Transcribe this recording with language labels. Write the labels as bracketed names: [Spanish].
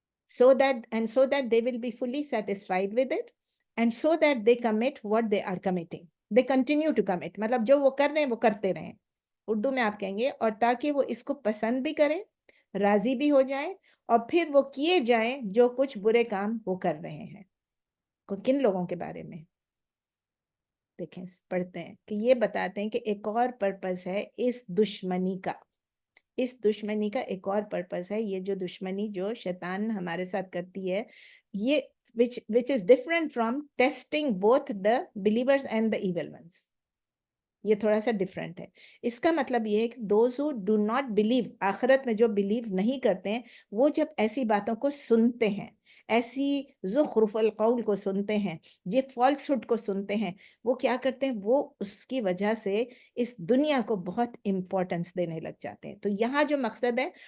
[English] so that they will be fully satisfied with it and so that they commit what they are committing، they continue to commit، [Urdu] مطلب جو وہ کر رہے ہیں وہ کرتے رہیں، اردو میں آپ کہیں گے، اور تاکہ وہ اس کو پسند بھی کریں، راضی بھی ہو جائیں، اور پھر وہ کیے جائیں جو کچھ برے کام وہ کر رہے ہیں۔ کن لوگوں کے بارے میں دیکھیں، پڑھتے ہیں کہ یہ بتاتے ہیں کہ ایک اور پرپس ہے اس دشمنی کا، اس دشمنی کا ایک اور پرپس ہے. یہ جو دشمنی جو شیطان ہمارے ساتھ کرتی ہے, یہ [English] which is different from testing both the believers and the evil ones. [Urdu] یہ تھوڑا سا ڈفرینٹ ہے. اس کا مطلب یہ ہے کہ [English] those who do not believe, [Urdu] آخرت میں جو بلیو نہیں کرتے ہیں, وہ جب ایسی باتوں کو سنتے ہیں, ایسی زخرف القول کو سنتے ہیں, یہ فالس ہوڈ کو سنتے ہیں, وہ کیا کرتے ہیں, وہ اس کی وجہ سے اس دنیا کو بہت امپورٹنس دینے لگ جاتے ہیں. تو یہاں جو مقصد ہے,